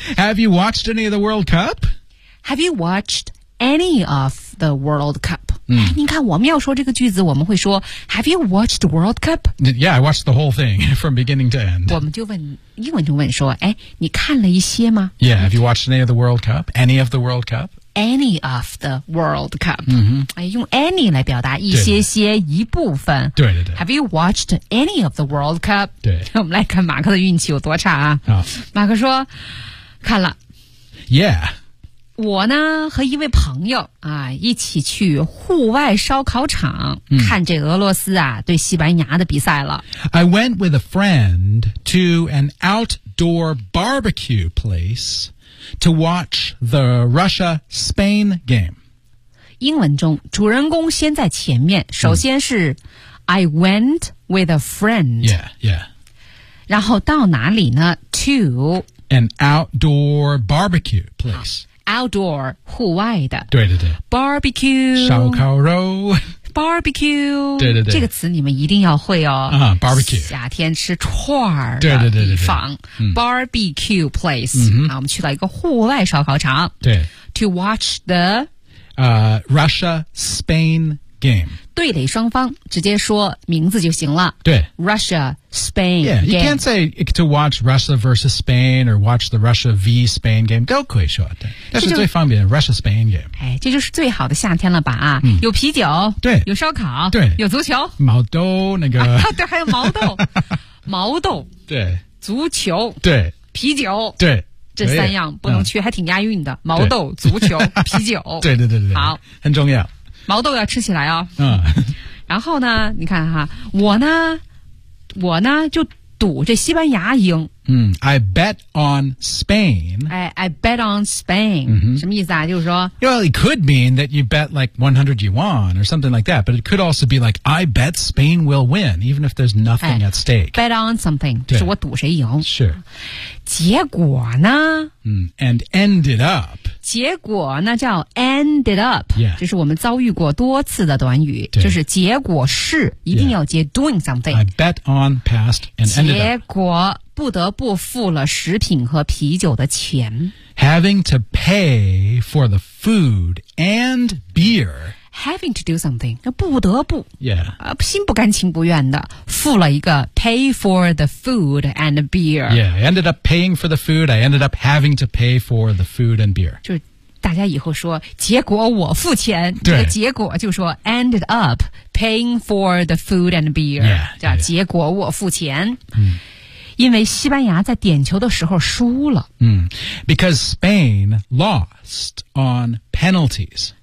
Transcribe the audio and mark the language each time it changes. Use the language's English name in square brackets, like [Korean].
[English] Have you watched any of the World Cup? Have you watched any of the World Cup?、 [Chinese] 嗯、哎，你看我们要说这个句子，我们会说 [English] Have you watched the World Cup? Yeah, I watched the whole thing from beginning to end. [Chinese] 我们就问，英文就问说，哎，你看了一些吗 [English] ？Yeah, have you watched any of the World Cup? Any of the World Cup? Any of the World Cup.、 Mm-hmm. [Chinese] 哎、用 any 来表达一些些一部分。对对对。 [English] Have you watched any of the World Cup? [Chinese] 对。我们来看马克的运气有多差啊。 Oh. 马克说看了。 [English] Yeah. [Chinese] 我呢和一位朋友啊一起去户外烧烤场、嗯、看这俄罗斯啊对西班牙的比赛了。 [English] I went with a friend to an outdoor barbecue place. To watch the Russia-Spain game. [Chinese] 英文中，主人公先在前面。 [English] 首先是、mm. I went with a friend. Yeah, yeah. [Chinese] 然后到哪里呢 ？To [English] an outdoor barbecue place. [Chinese] Outdoor, 户外的。对对对。 [English] Barbecue. [Chinese] 烧烤肉。 [English] Barbecue. [Chinese] 对对对。这个词你们一定要会哦。 [English] Barbecue. [Chinese] 夏天吃串儿的地方。对对对对 [English] 对。Barbecue place.、 Mm-hmm. [Chinese] 啊、我们去到一个户外烧烤场。对。 [English] To watch the,、 Russia-Spain game. [Chinese] 对垒双方直接说名字就行了。对。 [English] Russia-Spain game. Yeah, you can't say to watch Russia versus Spain or watch the Russia v Spain game. [Chinese] 都可以说。但是最方便 [English] Russia-Spain game. [Chinese] 哎，这就是最好的夏天了吧啊。嗯、有啤酒。对。有烧烤。对。有足球。毛豆那个。啊、对，还有毛豆。毛豆。对。足球。对。啤酒。对。这三样不能缺、嗯、还挺押韵的毛豆足球啤酒对对对对好很重要毛豆要吃起来哦嗯然后呢你看哈我呢我呢就赌这西班牙赢。 [English] I bet on Spain. I bet on Spain.、 Mm-hmm. [Chinese] 什么意思啊就是说 [English] Well, it could mean that you bet like 100 yuan or something like that, but it could also be like, I bet Spain will win, even if there's nothing at stake. Bet on something, [Chinese] 就是我赌谁赢。 [English] Sure. [Chinese] 结果呢、 [English] And ended up. [Chinese] 结果呢叫 [English] ended up,、 yeah. [Chinese] 就是我们遭遇过多次的短语。就是结果是一定要接 [English] doing something. I bet on past and ended up. [Chinese] 结果不得不付了食品和啤酒的钱。 [English] Having to pay for the food and beer. Having to do something. [Chinese] 不得不。 [English] Yeah. [Chinese] 心不甘情不愿的付了一个 [English] pay for the food and beer. Yeah, I ended up paying for the food. I ended up having to pay for the food and beer. [Chinese] 就大家以后说结果我付钱。对。这个、结果就说 [English] ended up paying for the food and beer. Yeah. [Chinese] 叫结果我付钱。 [English] Yeah, yeah. [Chinese] 因为西班牙在点球的时候输了。 [English] Because Spain lost on penalties.